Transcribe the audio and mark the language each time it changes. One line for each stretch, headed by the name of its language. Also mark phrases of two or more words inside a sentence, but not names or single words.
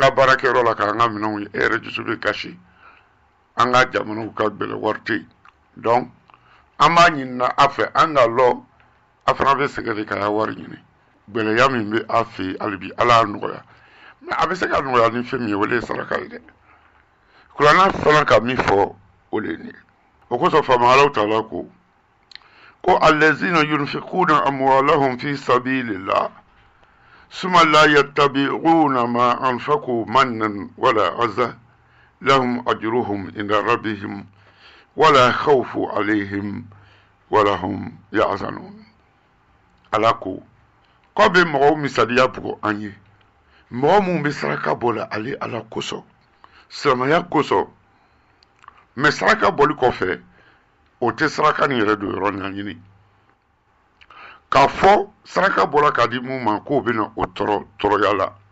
Bambara: ka baarakɛyɔrɔ la k'an ka minɛnw ye e yɛrɛ dusu bɛ kasi an ka jamanaw ka gɛlɛ wari tɛ yen donc an b'a ɲinina a fɛ an ka lɔ a fana bɛ sɛgɛn de k'a wari ɲini gɛlɛya min bɛ a fɛ yen hali bi ala y'a nɔgɔya mais a bɛ se ka nɔgɔya ni fɛn min ye o de ye saraka ye dɛ kuranna fana ka min fɔ o de ye nin ye o kosɔn faama alaw taala ko
Arabic: الذين ينفقون أموالهم في سبيل الله ثم لا يتبعون ما أنفقوا منا ولا أذى لهم أجرهم عند ربهم ولا خوف عليهم ولا هم
Bambara: yahzanun ala ko kɔ bɛ mɔgɔw misaliya bugɔ an ye mɔgɔ minnu bɛ saraka bɔ la ale ala kosɔn silamɛya kosɔn mais saraka bɔli kɔfɛ o tɛ saraka nin yɛrɛ don yɔrɔ nin ɲini k'a fɔ saraka bɔra ka di mun ma k'o bɛ na o tɔɔrɔya la